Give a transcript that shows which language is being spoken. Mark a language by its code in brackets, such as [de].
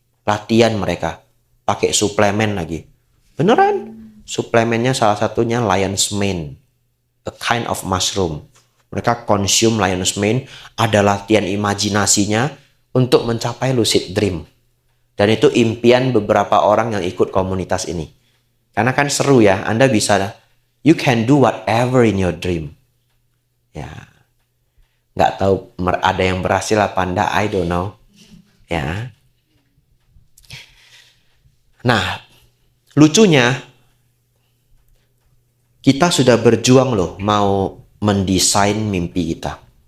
[id] Latihan mereka. Pakai suplemen lagi. Beneran. Suplemennya salah satunya lion's mane. [en] A kind of mushroom. [id] Mereka consume lion's mane. Ada latihan imajinasinya untuk mencapai lucid dream. Dan itu impian beberapa orang yang ikut komunitas ini. Karena kan seru ya. Anda bisa, [en] you can do whatever in your dream. [id] Ya. Nggak tahu ada yang berhasil apa enggak, [en] I don't know. [id] Ya. Nah, lucunya, kita sudah berjuang loh mau mendesain mimpi kita.